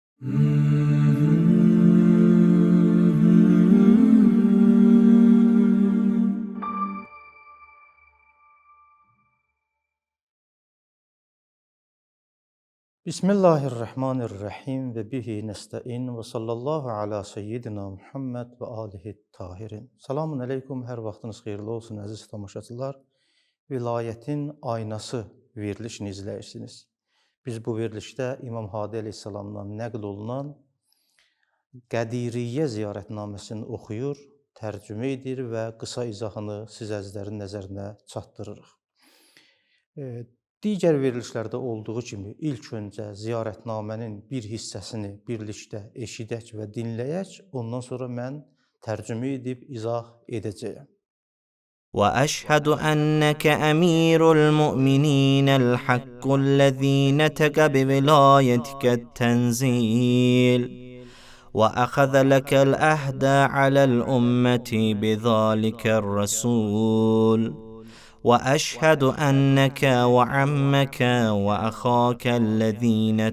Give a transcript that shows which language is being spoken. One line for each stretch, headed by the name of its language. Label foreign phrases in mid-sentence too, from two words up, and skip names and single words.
Arabic: بسم الله الرحمن الرحيم وبه نستعين وصلى الله على سيدنا محمد وآله الطاهرين. السلام عليكم,
Azerbaijani: hər vaxtınız xeyirli olsun əziz tamaşaçılar. Vilayətin aynası verilişini izləyirsiniz. Biz bu verilişdə İmam Hadi əleyhissalamdan nəql olunan Qədiriyyə ziyarətnaməsini oxuyur, tərcümə edir və qısa izahını siz əzizlərin nəzərinə çatdırırıq. Digər verilişlərdə olduğu kimi ilk öncə ziyarətnamənin bir hissəsini birlikdə eşidək və dinləyək, ondan sonra mən tərcümə edib izah edəcəyəm.
Arabic: وأشهد أنك أمير المؤمنين الحق الذي نتك بولايتك التنزيل وأخذ لك الأهد على الأمة بذلك الرسول وأشهد أنك وعمك وأخاك الذين